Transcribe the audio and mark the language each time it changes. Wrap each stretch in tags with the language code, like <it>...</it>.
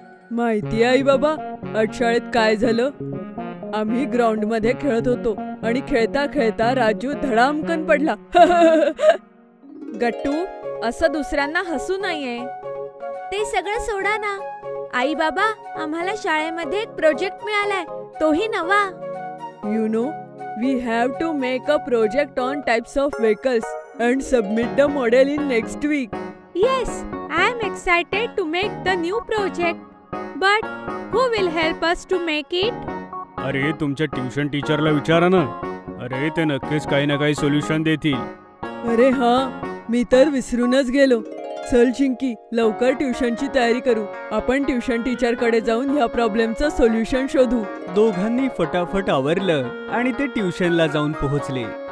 <mr>माहिती आई बाबा, आज शाळेत काय झालं? आम्ही ग्राउंड मध्ये खेळत होतो आणि खेळता खेळता राजू धडामकन पडला. गट्टू, असं दुसऱ्यांना हसू नाहीये. ते सगळं सोडा ना. आई बाबा, आम्हाला शाळेमध्ये एक प्रोजेक्ट मिळालाय, तोही नवा.</mr> <en>You know, we have to make a project on types of vehicles and submit the model in next week. Yes, I am excited to make the new project. But who will help us to make it?</en> <mr>अरे तुमच्या tuition टीचरला विचारा ना. अरे ते नक्कीच काही ना काही सोल्युशन देतील. अरे हा, मी तर विसरूनच गेलो. चल चिंकी, लवकर ट्युशनची तयारी करू. आपण ट्युशन टीचर कडे जाऊन ह्या प्रॉब्लेमचं सोल्युशन शोधू. दोघांनी फटाफट आवरलं आणि ते ट्युशनला जाऊन पोहोचले.</mr>